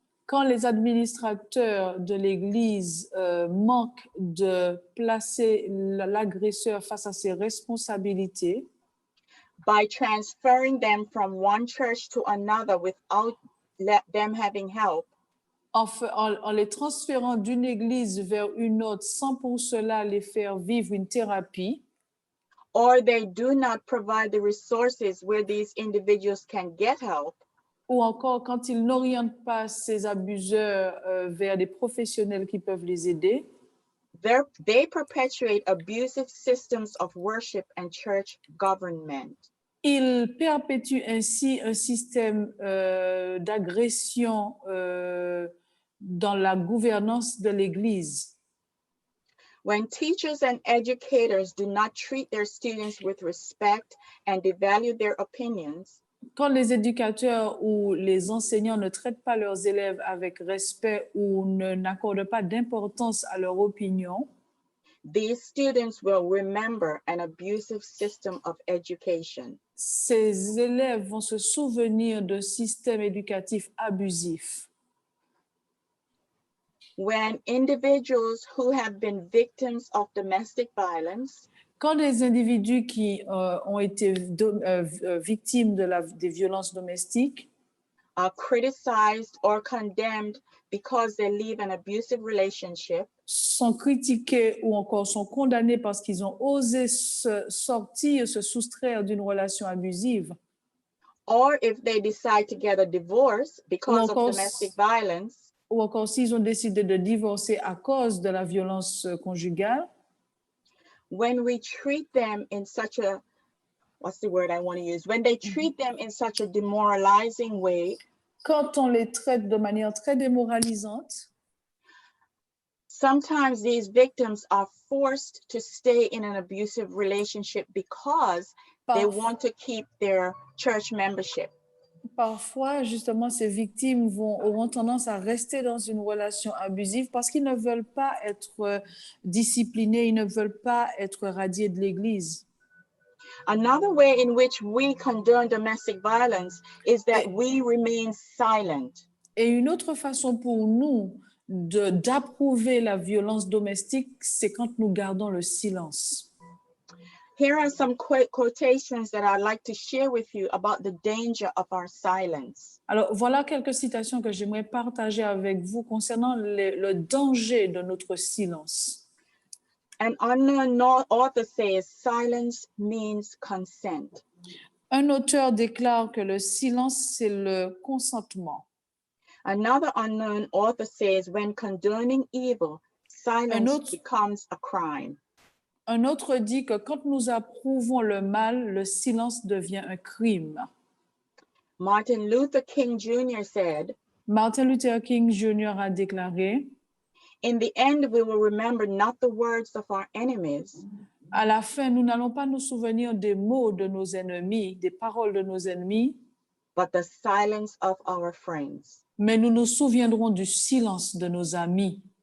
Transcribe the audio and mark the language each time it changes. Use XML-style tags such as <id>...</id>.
<fr>Quand les administrateurs de l'Église manquent de placer l'agresseur face à ses responsabilités,</fr> <en>by transferring them from one church to another without them having help,</en> <fr>en les transférant d'une église vers une autre sans pour cela les faire vivre une thérapie,</fr> <en>or they do not provide the resources where these individuals can get help,</en> <fr>ou encore quand ils n'orientent pas ces abuseurs vers des professionnels qui peuvent les aider,</fr> <en>they perpetuate abusive systems of worship and church government.</en> <fr>ils perpétuent ainsi un système d'agression dans la gouvernance de l'Église.</fr> <en>When teachers and educators do not treat their students with respect and devalue their opinions,</en> <fr>Quand les éducateurs ou les enseignants ne traitent pas leurs élèves avec respect ou n'accordent pas d'importance à leur opinion,</fr> <en>these students will remember an abusive system of education.</en> <fr>ces élèves vont se souvenir d'un système éducatif abusif.</fr> <en>When individuals who have been victims of domestic violence</en> <fr>Quand des individus qui ont été victimes des violences domestiques</fr> <en>are criticized or condemned because they live an abusive relationship,</en> <fr>sont critiqués ou encore sont condamnés parce qu'ils ont osé se soustraire d'une relation abusive,</fr> <en>or if they decide to get a divorce because of</en> <fr>encore-</fr> <en>domestic violence,</en> <fr>ou encore s'ils ont décidé de divorcer à cause de la violence conjugale,</fr> <en>when we treat them in such a, what's the word I want to use? When they treat them in such a demoralizing way,</en> <fr>quand on les traite de manière très démoralisante,</fr> <en>sometimes these victims are forced to stay in an abusive relationship because they want to keep their church membership.</en> <fr>parfois, justement, ces victimes auront tendance à rester dans une relation abusive parce qu'ils ne veulent pas être disciplinés, ils ne veulent pas être radiés de l'Église.</fr> <en>Another way in which we condone domestic violence is that we remain silent.</en> <fr>Et une autre façon pour nous d'approuver la violence domestique, c'est quand nous gardons le silence.</fr> <en>Here are some quotations that I'd like to share with you about the danger of our silence.</en> <fr>Alors, voilà quelques citations que j'aimerais partager avec vous concernant le danger de notre silence.</fr> <en>An unknown author says silence means consent.</en> <fr>Un auteur déclare que le silence, c'est le consentement.</fr> <en>Another unknown author says when condoning evil, silence becomes a crime.</en> <fr>Un autre dit que quand nous approuvons le mal, le silence devient un crime.</fr> <en>Martin Luther King Jr. said,</en> <fr>Martin Luther King Jr. a déclaré,</fr> <en>in the end, we will remember not the words of our enemies,</en> <fr>à la fin, nous n'allons pas nous souvenir des mots de nos ennemis, des paroles de nos ennemis,</fr> <en>but the silence of our friends.</en> <fr>mais nous nous souviendrons du silence de nos amis.</fr>